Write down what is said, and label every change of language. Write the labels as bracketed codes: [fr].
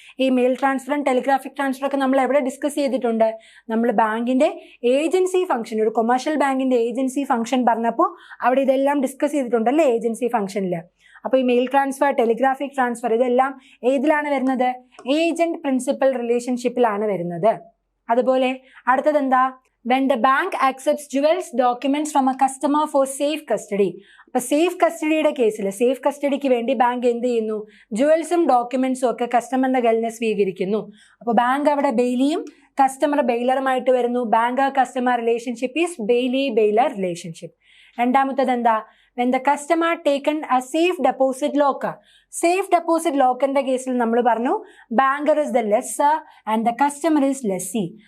[ml] ഈ mail ട്രാൻസ്ഫറും telegraphic transfer ഒക്കെ നമ്മൾ എവിടെ ഡിസ്കസ് ചെയ്തിട്ടുണ്ട്, നമ്മൾ ബാങ്കിന്റെ ഏജൻസി ഫംഗ്ഷൻ, ഒരു കൊമേഴ്ഷ്യൽ ബാങ്കിന്റെ ഏജൻസി ഫംഗ്ഷൻ പറഞ്ഞപ്പോൾ അവിടെ ഇതെല്ലാം ഡിസ്കസ് ചെയ്തിട്ടുണ്ടല്ലേ ഏജൻസി ഫംഗ്ഷനിൽ. അപ്പോൾ ഈ മെയിൽ ട്രാൻസ്ഫർ, ടെലിഗ്രാഫിക് ട്രാൻസ്ഫർ ഇതെല്ലാം ഏതിലാണ് വരുന്നത്, ഏജന്റ് പ്രിൻസിപ്പൽ റിലേഷൻഷിപ്പിലാണ് വരുന്നത്. അതുപോലെ അടുത്തത് എന്താ, [en] when the bank accepts jewels documents from a customer for safe custody. [ml] അപ്പോൾ സേഫ് കസ്റ്റഡിയുടെ കേസിൽ സേഫ് കസ്റ്റഡിക്ക് വേണ്ടി ബാങ്ക് എന്ത് ചെയ്യുന്നു, ജുവൽസും ഡോക്യുമെന്റ്സും ഒക്കെ കസ്റ്റമറിന്റെ കയ്യിൽ നിന്ന് സ്വീകരിക്കുന്നു. അപ്പോൾ ബാങ്ക് അവിടെ ബെയിലിയും കസ്റ്റമർ ബെയിലറുമായിട്ട് വരുന്നു. [en] Banker customer relationship is bailee bailor relationship. [ml] രണ്ടാമത്തത് എന്താ, [en] when the customer taken a safe deposit locker. [ml] Safe deposit ലോക്കറിന്റെ കേസിൽ നമ്മൾ പറഞ്ഞു [en] Banker is the lessor and the customer is lessee.